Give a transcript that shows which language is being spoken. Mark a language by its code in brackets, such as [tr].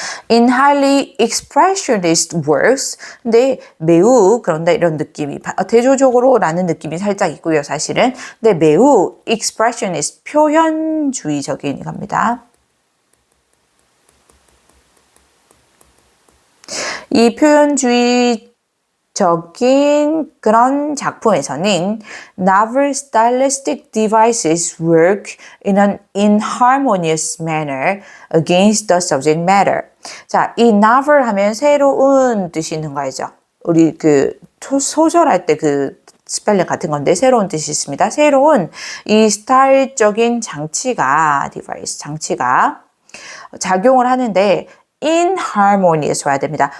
[en] In highly expressionist works, [ko] 근데 매우 그런다 이런 느낌이 대조적으로라는 느낌이 살짝 있고요, 사실은. 근데 매우 expressionist 표현주의적인 겁니다. 이 표현주의적인 그런 작품에서는 [en] novel stylistic devices work in an inharmonious manner against the subject matter. [ko] 자, 이 novel 하면 새로운 뜻이 있는 거 알죠? 우리 그 소설할 때 그 스펠링 같은 건데 새로운 뜻이 있습니다. 새로운 이 스타일적인 장치가 device 장치가 작용을 하는데 inharmonious 와야 됩니다.